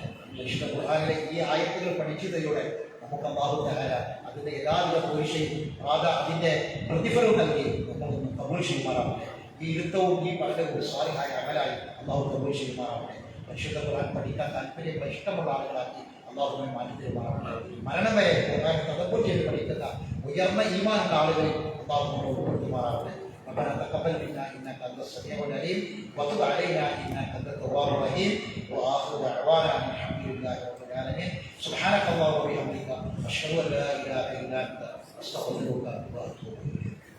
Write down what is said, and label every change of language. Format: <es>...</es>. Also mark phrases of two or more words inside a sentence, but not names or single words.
<ml>വിശുദ്ധ ഖുർആനിലെ ഈ ആയത്തുകൾ പഠിച്ചതിലൂടെ നമുക്ക് അല്ലാഹു തആല അതിന്റെ യഥാവിധ പോഷയും അതിന്റെ പ്രതിഫലവും നൽകി നമ്മളൊന്ന് കബൂൽ ചെയ്യുമാറാവട്ടെ. ഈ ഇരുത്തവും ഈ പഠനവും സ്വാലിഹായ അമലായി അല്ലാഹു കബൂൽ ചെയ്യുമാറാവട്ടെ. പരിശുദ്ധ ഖുർആൻ പഠിക്കാൻ താല്പര്യമുള്ള ഇഷ്ടമുള്ള ആളുകളാക്കി അല്ലാഹുവിനെ മാറ്റി തരുമാറാവട്ടെ. മരണം വരെ ഖുർആൻ തദബ്ബുർ ചെയ്ത് പഠിക്കുന്ന ഉയർന്ന ഈമാനുള്ള ആളുകളിൽ അല്ലാഹു നമ്മളെ ഉൾപ്പെടുത്തുമാറാവട്ടെ.</ml> <ar>ربنا تقبل منا انك انت السميع العليم وتب علينا انك انت التواب الرحيم واخر دعوانا ان الحمد لله رب العالمين. سبحانك اللهم وبحمدك اشهد ان لا اله الا انت استغفرك واتوب اليك.</ar>